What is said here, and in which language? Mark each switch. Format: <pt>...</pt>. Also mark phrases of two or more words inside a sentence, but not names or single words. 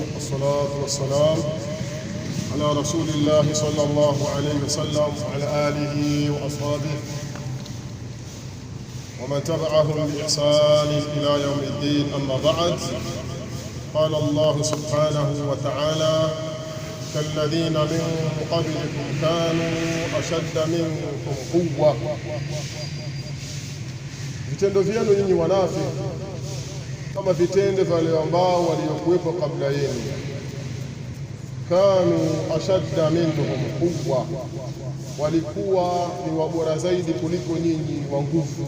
<ar>والصلاة والسلام على رسول الله صلى الله عليه وسلم وعلى آله وأصحابه ومن تبعهم بإحسان إلى يوم الدين. أما بعد، قال الله سبحانه وتعالى: كالذين من قبلكم كانوا أشد منكم قوة.</ar> <sw>Vitendo vyenu nyinyi wanafiki kama vitendo vya wale ambao waliokuwepo kabla yenu.</sw> <ar>كانوا أشد منهم قوة,</ar> <sw>walikuwa ni wabora zaidi kuliko nyinyi wa nguvu.</sw>